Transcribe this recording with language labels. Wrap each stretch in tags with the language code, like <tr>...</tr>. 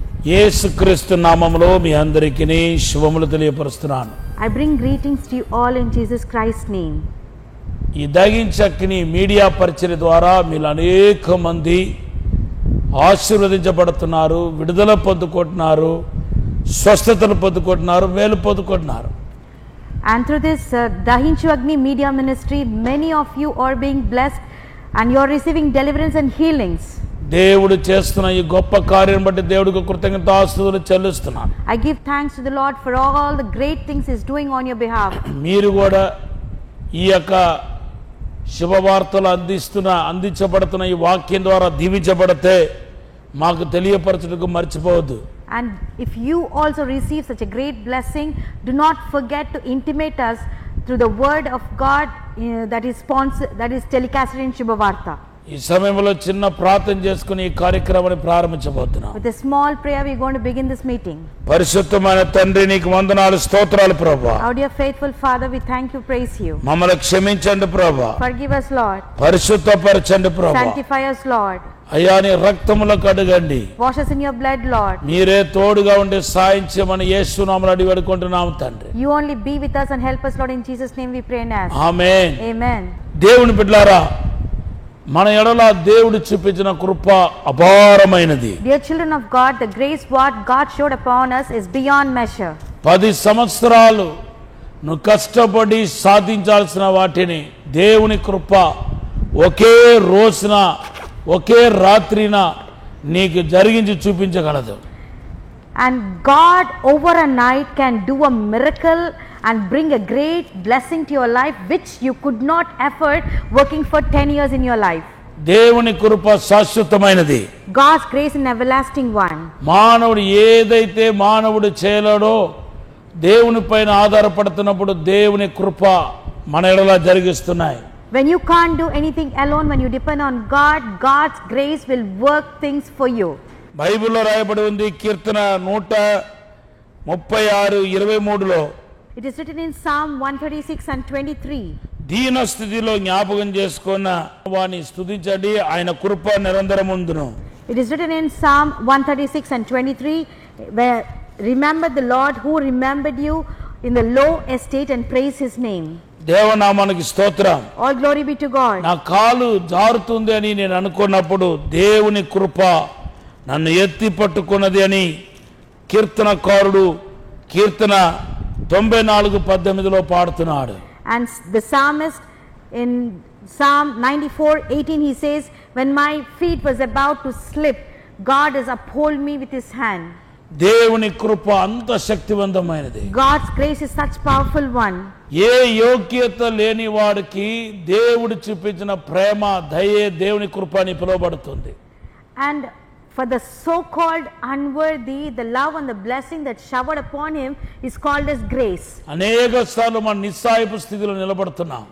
<te>యేసుక్రీస్తు నామములో మీ అందరికీ శుభములు తెలియపరుస్తున్నాను.</te> <en>I bring greetings to you all in Jesus Christ's name.</en> <te>ఈ దగించక్ని మీడియా పరిచర్య ద్వారా మీరు అనేక మంది ఆశీర్వదించబడుతున్నారు, విడుదల పొందుకుంటున్నారు, స్వస్థతలు పొందుకుంటున్నారు, మేలు పొందుకుంటున్నారు.</te> <en>And through this Dahinchu Agni media ministry, many of you are being blessed and you are receiving deliverance and healings.</en> <te>దేవుడు చేస్తున్న ఈ గొప్ప కార్యం బట్టి దేవుడికి కృతజ్ఞతాస్తుతులు చెల్లిస్తున్నాను.</te> <en>I give thanks to the Lord for all the great things He is doing on your behalf.</en> <te>మీరు కూడా ఈ యొక్క శుభవార్తలు అందించబడుతున్న ఈ వాక్యం ద్వారా దీవించబడితే మాకు తెలియపరచుటకు మర్చిపోవద్దు.</te> <en>And if you also receive such a great blessing, do not forget to intimate us through the word of God that is telecasted in Shubhavarta.</en> <te>ఈ సమయంలో చిన్న ప్రార్థన చేసుకుని ఈ కార్యక్రమాన్ని ప్రారంభించబోతున్నాం.</te> <en>With a small prayer we are going to begin this meeting.</en> <te>పరిశుద్ధమైన తండ్రి నీకు వందనాలు స్తోత్రాలు ప్రభువా.</te> <en>Our dear faithful Father, we thank you, praise you.</en> <te>మమ్మల్ని క్షమించండి ప్రభువా.</te> <en>Forgive us, Lord.</en> <te>పరిశుద్ధపరచండి ప్రభువా.</te> <en>Sanctify us, Lord.</en> <te>అయ్యా నీ రక్తములో కడగండి.</te> <en>Wash us in your blood, Lord.</en> <te>మీరే తోడుగా ఉండి సాయం చేయమని యేసు నామములో అడిగి వేడుకుంటున్నాము తండ్రి.</te> <en>You only be with us and help us, Lord, in Jesus name we pray and ask.</en> <te>Amen.</te> <en>Amen.</en> <te>దేవుని బిడ్డలారా, మన ఎడల దేవుడు చూపించిన కృప అపారమైనది.</te> <en>Dear children of God, the grace what God showed upon us is beyond measure.</en> <te>10 సంవత్సరాలు నువ్వు కష్టపడి సాధించాల్సిన వాటిని దేవుని కృప ఒకే రోజున ఒకే రాత్రిన నీకు జరిగించి చూపించగలదు.</te> <en>And God over a night can do a miracle and bring a great blessing to your life which you could not afford working for 10 years in your life.</en> <te>దేవుని కృప శాశ్వతమైనది.</te> <en>God's grace is an everlasting one.</en> <te>మానవుడు ఏదైతే మానవుడు చేయలేడో దేవుని పైన ఆధారపడుతున్నప్పుడు దేవుని కృప మన ఎడల జరిగిస్తున్నాయి.</te> <en>When you can't do anything alone, when you depend on God, God's grace will work things for you.</en> <te>బైబిల్లో రాయబడి ఉంది కీర్తన 136:23లో.</te> <en>It is written in Psalm 136 and 23.</en> <te>దీన స్థితిలో జ్ఞాపకం చేసుకున్న వాని స్తుతించండి, ఆయన కృప నిరంతరం ఉండును.</te> <en>It is written in Psalm 136 and 23, where remember the Lord who remembered you in the low estate and praise his name.</en> <te>దేవనామానికి స్తోత్రం.</te> <en>All glory be to God.</en> <te>నా కాలు జారుతుంది అని నేను అనుకున్నప్పుడు దేవుని కృప నన్ను ఎత్తి పట్టుకున్నది అని కీర్తనకారుడు కీర్తన 94:18లో పాడుతున్నాడు.</te> <en>And the psalmist in Psalm 94:18 he says, when my feet was about to slip, God has uphold me with his hand.</en> <te>దేవుని కృప అంత శక్తివంతమైనది.</te> <en>God's grace is such powerful one.</en> <te>ఏ యోగ్యత లేని వాడికి దేవుడు చూపించిన ప్రేమ దయే దేవుని కృప అని పిలువబడుతుంది.</te> <en>And for the so-called unworthy, the love and the blessing that showered upon him is called as grace.</en> <te>అనేక సార్లు మన నిస్సహాయపు స్థితిలో నిలబడుతున్నాం.</te>